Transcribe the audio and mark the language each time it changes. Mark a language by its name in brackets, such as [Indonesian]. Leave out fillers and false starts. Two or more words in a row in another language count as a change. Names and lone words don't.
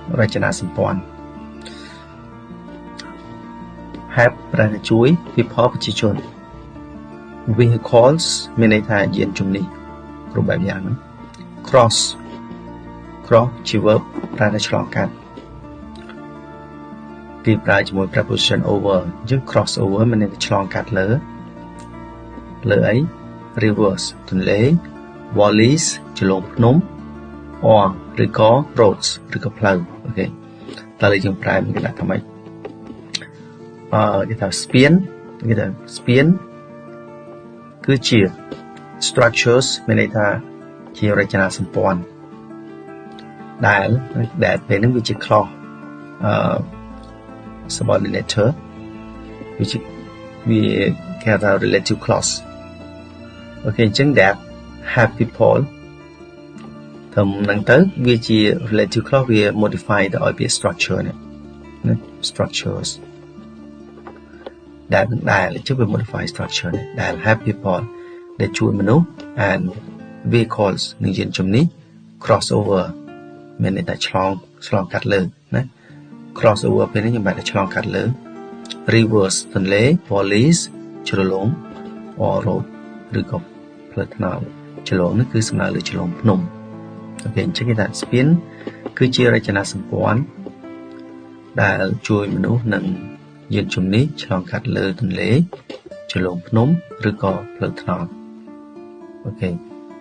[Khmer] រចនាសម្ព័ន្ធ have ប្រែថាជួយ people ប្រជាជន vehicles មានន័យថាយានជំនិះគ្រប់បែបយ៉ាងហ្នឹង cross ជា verb ប្រែថាឆ្លងកាត់ គេប្រើជាមួយ [English] preposition over [Khmer] អញ្ចឹង [English] cross over [Khmer] មានន័យថាឆ្លងកាត់លើអី rivers ទន្លេ valleys ជលងភ្នំ or ឬក៏ roads ឬក៏ផ្លូវអូខេតើយើងប្រែមានគេដាក់ថាម៉េចគេថាស្ពាន គឺជា structures មានន័យថាជារចនាសម្ព័ន្ធដែលពេលហ្នឹងវាជា [English] clause subordinator [Khmer] វាគេហៅថា [English] relative clause [Khmer] អូខេអញ្ចឹង [English] that have people [Khmer] តាមហ្នឹងទៅវាជា [English] relative clause [Khmer] វា modify ទៅឲ្យវា structure នេះ structures ដែលជិះវា [English] modify structure [Khmer] នេះដែល [English] have people [Khmer] ដែលជួយមនុស្ស [English] and vehicles [Khmer] នឹងយានជំនិះ cross over មានន័យថាឆ្លងកាត់លើណា [English] cross over [Khmer] ពេលនេះខ្ញុំបែរតែឆ្លងកាត់លើ rivers ទន្លេ valleys ជ្រលង [English] or road [Khmer] ឬក៏ផ្លូវថ្នល់ជ្រលងនេះគឺសំដៅលើជ្រលងភ្នំអូខេអញ្ចឹងគេថាស្ពានគឺជារចនាសម្ព័ន្ធដែលជួយមនុស្សនិងយានជំនិះឆ្លងកាត់លើទន្លេជ្រលងភ្នំឬក៏ផ្លូវថ្នល់អូខេ